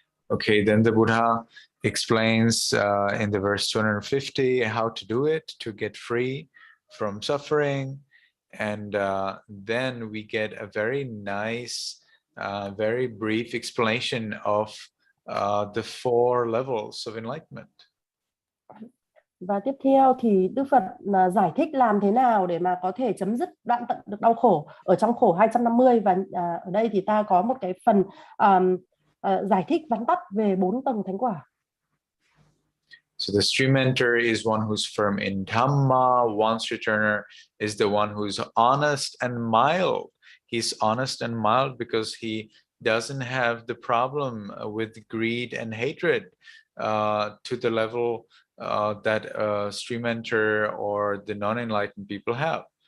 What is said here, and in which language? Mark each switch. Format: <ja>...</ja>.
<en>Okay, then the Buddha explains in the verse 250 how to do it, to get free from suffering. And then we get a very nice, very brief explanation of the 4 levels of enlightenment.</en> <vi>Và tiếp theo thì Đức Phật giải thích làm thế nào để mà có thể chấm dứt đoạn tận được đau khổ ở trong khổ 250. Và ở đây thì ta có một cái phần giải thích vắn tắt về 4 tầng thánh quả.</vi> <en>So the stream enter is one who's firm in Dhamma. Once returner is the one who's honest and mild. He's honest and mild because he doesn't have the problem with greed and hatred to the level that stream enter or the non-enlightened people have.</en>